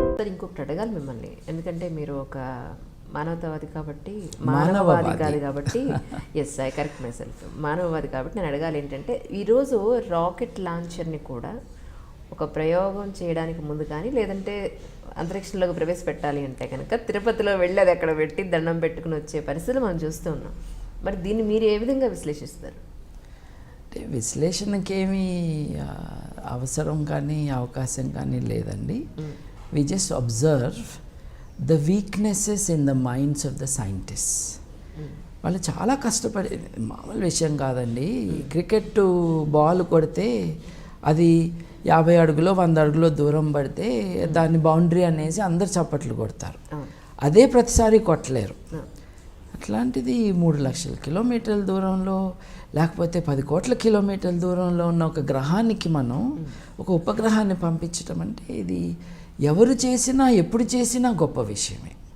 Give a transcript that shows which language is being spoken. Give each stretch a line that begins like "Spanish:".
Telugu: ఇంకొకటి అడగాలి మిమ్మల్ని, ఎందుకంటే మీరు ఒక మానవతావాది కాబట్టి, మానవవాది కాదు కాబట్టి,
English: yes I correct myself,
Telugu: మానవవాది కాబట్టి నేను అడగాలి ఏంటంటే, ఈరోజు రాకెట్ లాంచర్ని కూడా ఒక ప్రయోగం చేయడానికి ముందు కానీ లేదంటే అంతరిక్షంలోకి ప్రవేశపెట్టాలి అంటే కనుక తిరుపతిలో వెళ్ళి అది అక్కడ పెట్టి దండం పెట్టుకుని వచ్చే పరిస్థితులు మనం చూస్తూ ఉన్నాం. మరి దీన్ని మీరు ఏ విధంగా విశ్లేషిస్తారు? అంటే విశ్లేషణకేమీ అవసరం కానీ అవకాశం కానీ లేదండి.
English: We just observe the weaknesses in the minds of the scientists.
Telugu: వాళ్ళు చాలా కష్టపడి, మామూలు విషయం కాదండి. క్రికెట్ బాల్ కొడితే అది 50 అడుగులో 100 అడుగులో దూరం పడితే దాన్ని బౌండరీ అనేసి అందరు చప్పట్లు కొడతారు. అదే ప్రతిసారి కొట్టలేరు. అట్లాంటిది 3 లక్షల కిలోమీటర్ల దూరంలో లేకపోతే 10 కోట్ల కిలోమీటర్ల దూరంలో ఉన్న ఒక గ్రహానికి మనం ఒక ఉపగ్రహాన్ని పంపించడం అంటే ఇది ఎవరు చేసినా ఎప్పుడు చేసినా గొప్ప విషయమే.